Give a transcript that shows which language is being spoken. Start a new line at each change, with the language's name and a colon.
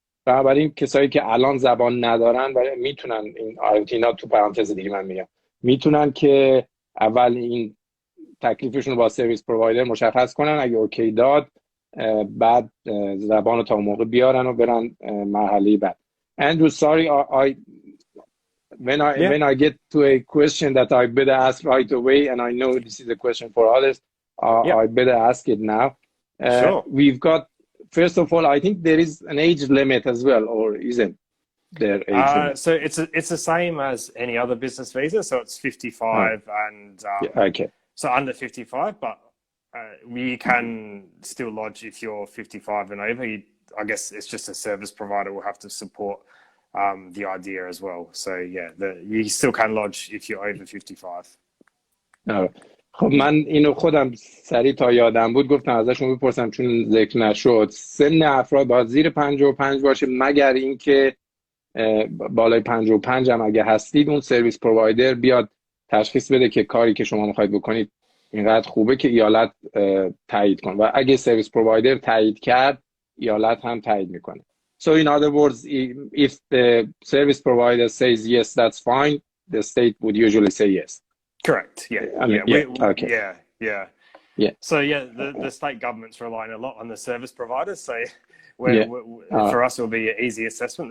Persian: بنابراین کسایی که الان زبان ندارن و میتونن اینا تو پرانتز دیگه من میگم، میتونن که اول این تکلیفشون رو با سرویس پرووایدر مشخص کنن، اگه اوکی داد بعد زبان رو تا موقع بیارن و برن مرحله بعد.
English: Andrew, sorry, when I get to a question that I better ask right away, and I know this is a question for others, I better ask it now. Sure. We've got, first of all, I think there is an age limit as well, or isn't there age limit? So it's the same as any other business visa, so it's 55 and okay. So under 55, but you can still lodge if you're 55 and over. I guess it's just a service provider will have to support the idea as well. So yeah, you still can lodge if you're over 55.
Persian: خب من اینو خودم سریع تا یادم بود گفتم ازشون بپرسم چون ذکر نشد. سن افراد باید زیر 55 باشه، مگر اینکه بالای 55 هم اگه هستید اون سرویس پرووایدر بیاد تشخیص بده که کاری که شما میخواید بکنید اینقدر خوبه که ایالت تایید کنه، و اگه سرویس پرووایدر تایید کرد ایالت هم تایید میکنه.
English: So in other words, if the service provider says yes, that's fine, the state would usually say yes. Correct. Yeah. I mean, okay. Yeah. So yeah, the state government's relying a lot on the service providers. So for us, it will be an easy assessment.